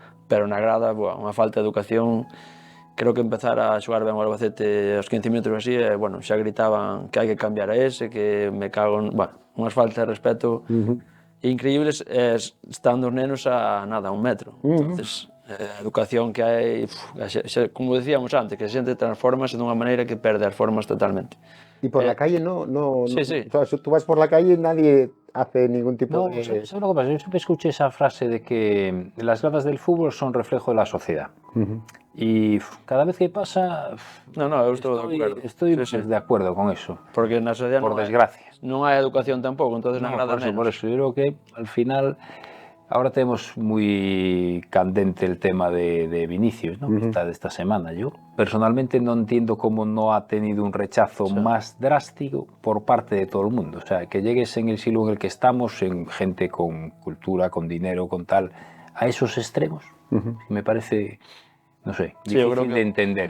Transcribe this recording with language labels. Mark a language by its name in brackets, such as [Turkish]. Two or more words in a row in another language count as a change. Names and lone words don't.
[Galician] Pero na grada, unha falta de educación. Creo que empezar a xogar ben o Albacete aos 15 minutos así, bueno, xa gritaban que hai que cambiar a ese, que me cago en... Bueno, unhas faltas de respeto increíbles, estando os nenos a nada, 1 metro. Entonces, a educación que hai, [Spanish] como decíamos antes, [Galician] que a xente transformase dunha maneira que perde as formas totalmente. [Spanish] Y por la calle no, Sí. tú vas por la calle y nadie hace ningún tipo de... ¿Sabes lo que pasa? Yo siempre escuché esa frase de que las gradas del fútbol son reflejo de la sociedad. Y cada vez que pasa... No, [Galician] eu estou de acordo. [Spanish] Estoy de acuerdo con eso. [Galician] Porque na sociedade [Spanish] por desgracia. [Galician] Non hai educación tampouco, entonces na grada menos. [Spanish] Por eso, yo creo que al final... Ahora tenemos muy candente el tema de Vinicius, ¿no? Que está de esta semana. Yo personalmente no entiendo cómo no ha tenido un rechazo más drástico por parte de todo el mundo. O sea, que llegues en el siglo en el que estamos, en gente con cultura, con dinero, con tal, a esos extremos, me parece, no sé, difícil de entender.